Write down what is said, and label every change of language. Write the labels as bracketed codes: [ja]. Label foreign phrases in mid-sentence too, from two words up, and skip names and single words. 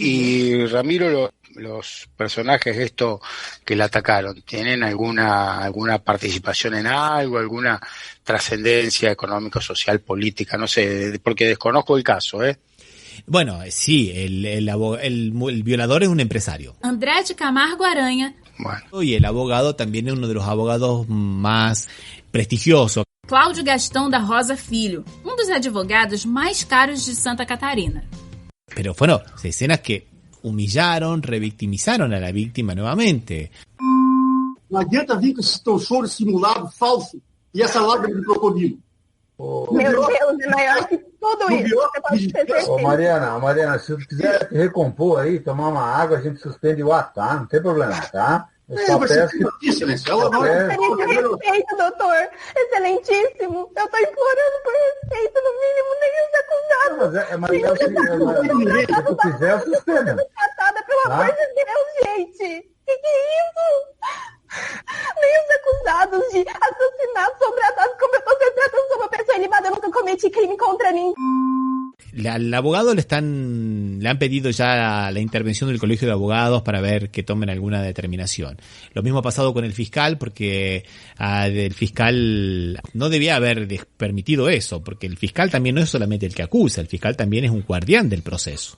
[es] Y Ramiro, los personajes estos que la atacaron, ¿tienen alguna participación en algo, alguna trascendencia económico, social, política? No sé, porque desconozco el caso, ¿eh? Bueno, sí, el violador es un empresario. André de Camargo Aranha. Bueno. Y el abogado también es uno de los abogados más prestigiosos. Cláudio Gastão da Rosa Filho, [pt] dos advogados [es] más caros de Santa Catarina. Pero fueron escenas que humillaron, revictimizaron a la víctima nuevamente. [pt] Não adianta vir com esse teu choro simulado, falso, e essa lágrima de crocodilo. Meu Deus, é maior que tudo isso. Você pode ter certeza. Ô, Mariana, se você quiser recompor aí, tomar uma água, a gente suspende o ato, tá? Não tem problema, tá? Eu só peço que... Excelência, ela vai... Respeito, doutor. Excelentíssimo. Eu tô implorando por respeito, no mínimo, nem os acusados. Se tu quiser, eu suspendo. Tratada, pelo amor de Deus, gente. Que é isso? Nem os acusados de assassinato são tratados como eu tô sendo tratada. Eu sou uma pessoa ilibada, eu nunca cometi crime contra ninguém. [es] Al abogado le han pedido ya la intervención del colegio de abogados para ver que tomen alguna determinación. Lo mismo ha pasado con el fiscal, porque el fiscal no debía haber permitido eso, porque el fiscal también no es solamente el que acusa, el fiscal también es un guardián del proceso.